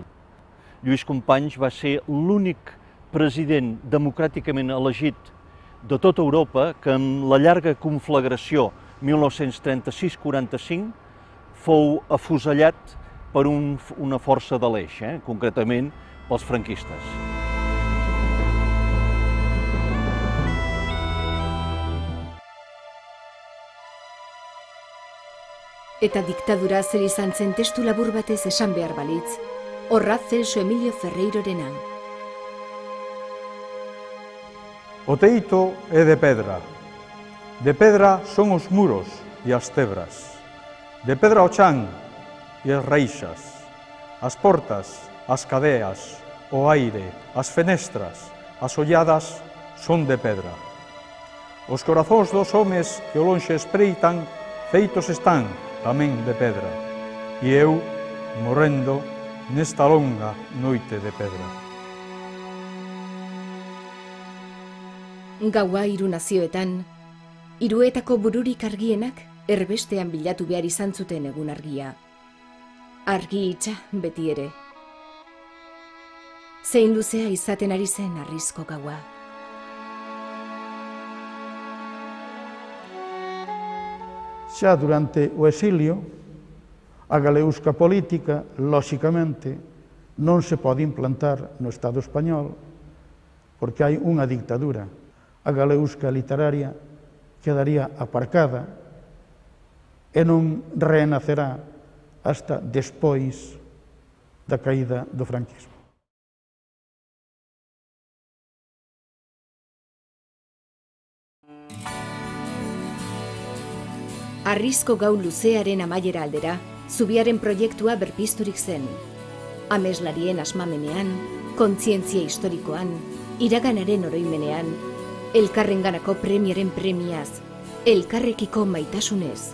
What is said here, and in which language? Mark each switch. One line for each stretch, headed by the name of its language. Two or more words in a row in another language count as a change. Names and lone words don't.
Catalan: Lluís Companys va ser l'únic president democràticament elegit de tota Europa que en la llarga conflagració 1936-45 fou afusellat per una força de l'Eix, concretament pels franquistes.
Basque: Eta diktadura zer izan zen testu labur batez esan behar balitz, horra Celso Emilio Ferreirorena.
Galician: O teito é de pedra son os muros e as tebras, de pedra o chan e as reixas, as portas, as cadeas, o aire, as fenestras, as olladas son de pedra. Os corazóns dos homes que o lonxe espreitan feitos están tamén de pedra, e eu morrendo nesta longa noite de pedra.
Basque: Gaua hiru nazioetan, hiruetako bururik argienak erbestean bilatu behar izan zuten egun argia. Argi itxa beti ere. Zein luzea izaten ari zen harrizko gaua.
Galician: Xa durante o exilio, a galeusca política, lóxicamente, non se pode implantar no Estado español porque hai unha dictadura. A galeusca literaria quedaría aparcada e non renacerá hasta despois da caída do franquismo.
Basque: Harrizko gau luzearen amaiera aldera, zubiaren proiektua berpizturik zen. Ameslarien asmamenean, kontzientzia historikoan, iraganaren oroimenean, elkarrenganako premiaren premiaz, elkarrekiko maitasunez.